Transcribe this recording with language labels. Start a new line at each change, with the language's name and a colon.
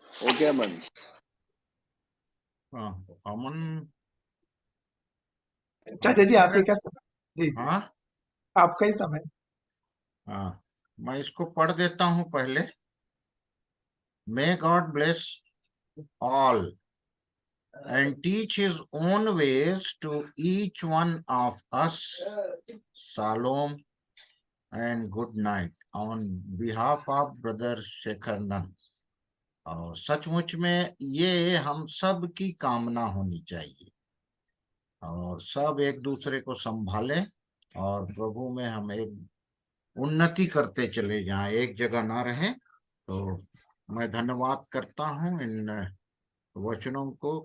Hindi: Okay अमन। हाँ, अमन। चाचा जी आप ही का समय। जी जी, हाँ आपका ही समय। हाँ, मैं इसको पढ़ देता हूँ पहले।
English: May God bless all and teach his own ways to each one of us. Shalom and good night on behalf of brother Shekhar Nand.
Hindi: और सचमुच में ये हम सब की कामना होनी चाहिए, और सब एक दूसरे को संभालें और प्रभु में हम एक उन्नति करते चले जाएं, एक जगह ना रहे। तो मैं धन्यवाद करता हूँ इन वचनों को।